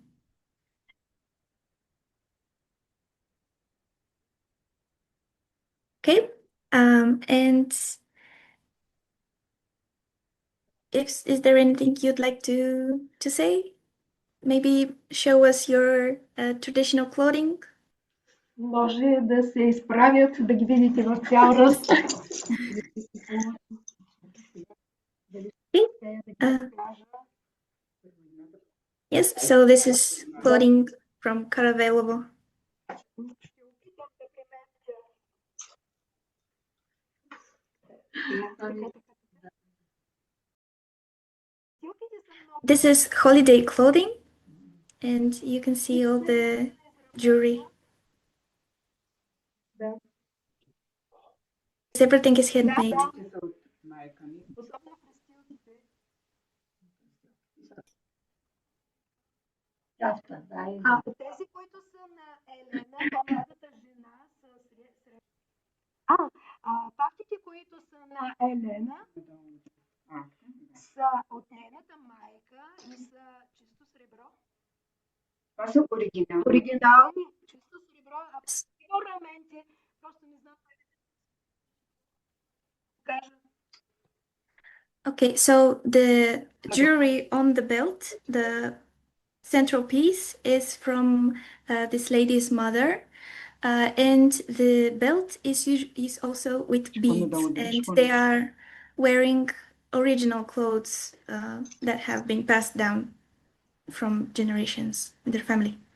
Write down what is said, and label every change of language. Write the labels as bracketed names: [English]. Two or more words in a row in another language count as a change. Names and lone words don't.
[English] Okay, and is there anything you'd like to say? Maybe show us your traditional clothing. [Bulgarian] Може да се изправят, да ги видите в цял ръст. [English] Yes, so this is clothing from Caravelovo. This is holiday clothing, and you can see all the jewelry. Everything is handmade. [Bulgarian] Тези, които са на Елена, по-младата жена, пактите, които са на Елена, са от нейната майка и са чисто сребро. Това са оригинални. Оригинални, чисто сребро, орнаменти. Просто не знам как да кажа. [English] Okay, so the jewelry on the belt, the central piece is from this lady's mother, and the belt is also with beads, and they are wearing original clothes that have been passed down from generations in their family.